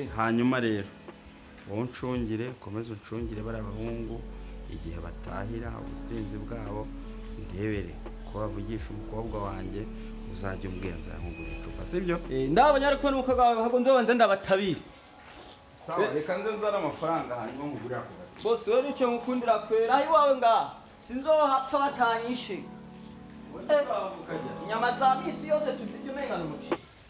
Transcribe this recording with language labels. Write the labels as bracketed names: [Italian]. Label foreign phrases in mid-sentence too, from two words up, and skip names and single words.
[Rundi] hanyuma rero wowe uncungire ukomeze uncungire bari abahungu igihe batahira ubusinzi bwabo ndebere ko bavugisha umukobwa wanjye uzajya umbwira nzamugura icupa sibyo? ndabonye ariko n'umukobwa wawe ahubwo nzobanza ndabatabire. sawa reka nze nzana amafaranga hanyuma mugurira ku gato. boss wewe nico ngukundira kwera aho iwawe ngaha sinzohapfa batanyishe inyama za misi yose tuzijya umengana umuceri.